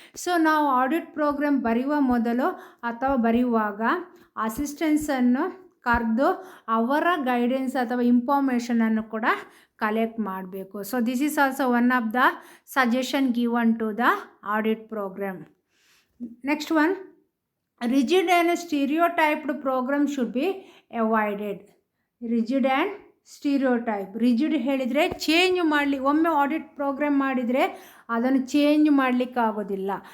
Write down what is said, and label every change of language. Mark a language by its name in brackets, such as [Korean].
[Kannada] So ನಾವು audit program ಬರೆಯುವ ಮೊದಲು ಅಥವಾ ಬರೆಯುವಾಗ ಅಸಿಸ್ಟೆಂಟ್ಸನ್ನು ಕರೆದು ಅವರ ಗೈಡೆನ್ಸ್ ಅಥವಾ ಇನ್ಫಾರ್ಮೇಷನನ್ನು ಕೂಡ ಕಲೆಕ್ಟ್ ಮಾಡಬೇಕು. [English] So this is also one of the suggestion given to the audit programme. Next one, rigid and stereotyped program should be avoided. rigid and stereotype. [Kannada] Rigid ಹೇಳಿದರೆ ಚೇಂಜ್ ಒಮ್ಮೆ ಆಡಿಟ್ ಪ್ರೋಗ್ರಾಮ್ ಮಾಡಿದರೆ ಅದನ್ನು change ಮಾಡಲಿಕ್ಕೆ ಆಗೋದಿಲ್ಲ.